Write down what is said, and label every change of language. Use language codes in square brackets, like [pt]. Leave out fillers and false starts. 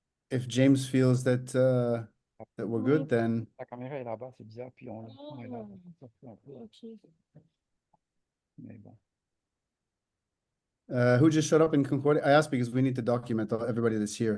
[en] If James feels that that we're good, then [fr] La caméra est là-bas, c'est bizarre, puis on est là. Ça fait un peu, mais bon. [en] who just showed up in Concordia? I asked because we need to document everybody that's here.